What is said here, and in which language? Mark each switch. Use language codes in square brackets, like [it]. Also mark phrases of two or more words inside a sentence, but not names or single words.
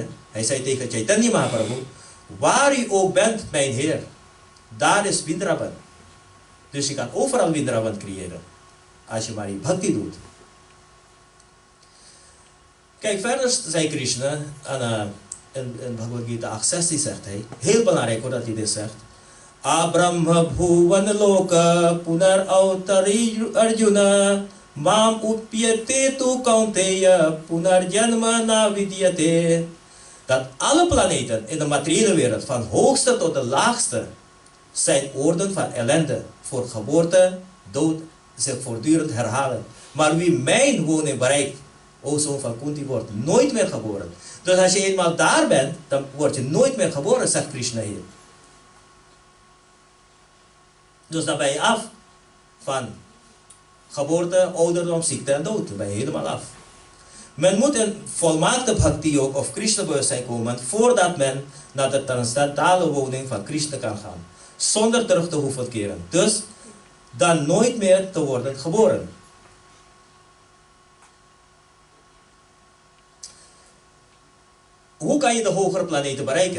[nl] Hij zei tegen Chaitanya Mahaprabhu, waar u ook bent, mijn Heer, daar is Vrindavan. Dus je kan overal Vrindavan creëren, als je maar je bhakti doet. Kijk, verder zei Krishna, in Bhagavad Gita 8:16 zegt hij, heel belangrijk hoor dat hij dit zegt. [sa] Abrahma bhuvan loka punar avatari arjuna mam upyate tu kaunteya punar janma na vidyate. [nl] Dat alle planeten in de materiële wereld, van hoogste tot de laagste, zijn oorden van ellende, voor geboorte, dood, zich voortdurend herhalen. Maar wie mijn woning bereikt, o zoon van Kunti, wordt nooit meer geboren. Dus als je eenmaal daar bent, dan word je nooit meer geboren, zegt Krishna hier. Dus dan ben je af van geboorte, ouderdom, ziekte en dood. Dan ben je helemaal af. Men moet in volmaakte bhakti yoga of Krishna bewustzijn komen voordat men naar de transcendentale woning van Krishna kan gaan. Zonder terug te hoeven keren. Dus dan nooit meer te worden geboren. Hoe kan je de hogere planeten bereiken?